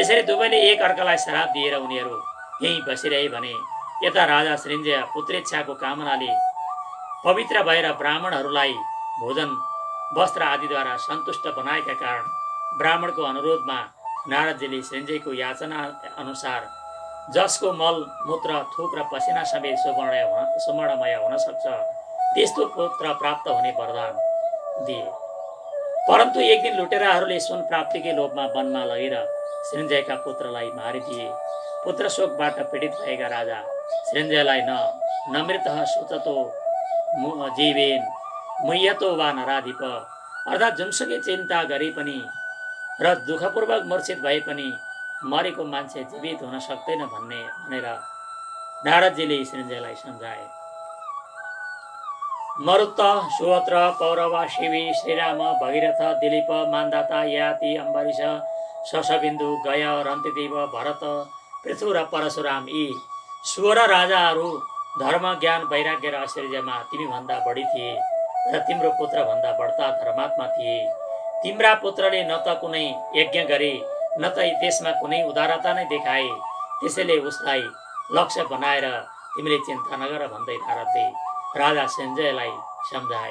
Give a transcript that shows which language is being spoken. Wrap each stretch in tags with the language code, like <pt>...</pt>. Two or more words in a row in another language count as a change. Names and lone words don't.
<ne>यसरी दुवैले एक अर्कालाई श्राप दिएर उनीहरू यहीँ बसिरहे भने यता राजा सृञ्जय पुत्रेच्छाको कामनाले पवित्र भएर ब्राह्मणहरूलाई भोजन वस्त्र आदिद्वारा सन्तुष्ट बनाएका कारण ब्राह्मणको अनुरोधमा नारदजीले सृञ्जयको याचना अनुसार जसको मल मूत्र थुक र पसिना समेत सुवर्णमय हुन सक्छ त्यस्तो पुत्र प्राप्त हुने वरदान दिए। परन्तु एक दिन लुटेराहरूले सुन प्राप्तिकै लोभमा वनमा लगेर सृञ्जयका पुत्रलाई मारिदिए। पुत्र शोकबाट पीडित भएका राजा सृञ्जयलाई</ne> <sa>न मृतः सोचतो जीवेन मुह्यतो वा नराधिप</sa> <ne>अर्थात् जुनसुकै चिन्ता गरे पनि र दुःखपूर्वक मूर्छित भए पनि मरेको मान्छे जीवित हुन सक्दैन भनेर नारदजीले सृञ्जयलाई सम्झाए। मरुत सुहोत्र पौरव शिवी श्रीराम भगीरथ दिलीप मान्दाता याति अम्बरीश शशबिन्दु गय रन्तिदेव भरत पृथु र परशुराम यी 16 राजाहरू धर्म ज्ञान वैराग्य र ऐश्वर्यमा तिमीभन्दा बढी थिए र तिम्रो पुत्रभन्दा बढ्ता धर्मात्मा थिए। तिम्रा पुत्रले न त कुनै यज्ञ गरे न त त्यसमा कुनै उदारता नै देखाए, त्यसैले उसलाई लक्ष्य बनाएर तिमीले चिन्ता नगर भन्दै नारदले राजा सञ्जयलाई सम्झाए।</ne>